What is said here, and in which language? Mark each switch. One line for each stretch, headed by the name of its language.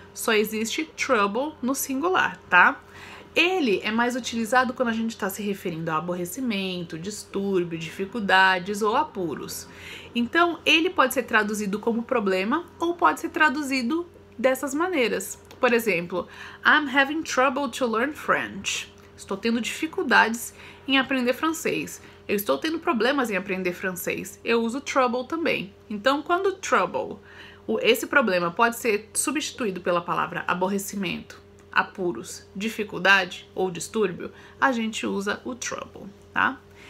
Portuguese: Só existe trouble no singular, tá? Ele é mais utilizado quando a gente está se referindo a aborrecimento, distúrbio, dificuldades ou apuros. Então, ele pode ser traduzido como problema ou pode ser traduzido dessas maneiras. Por exemplo,
English: I'm having trouble to learn French.
Portuguese: Estou tendo dificuldades em aprender francês. Eu estou tendo problemas em aprender francês. Eu uso trouble também. Então, quando trouble, esse problema pode ser substituído pela palavra aborrecimento, apuros, dificuldade ou distúrbio, a gente usa o trouble, tá?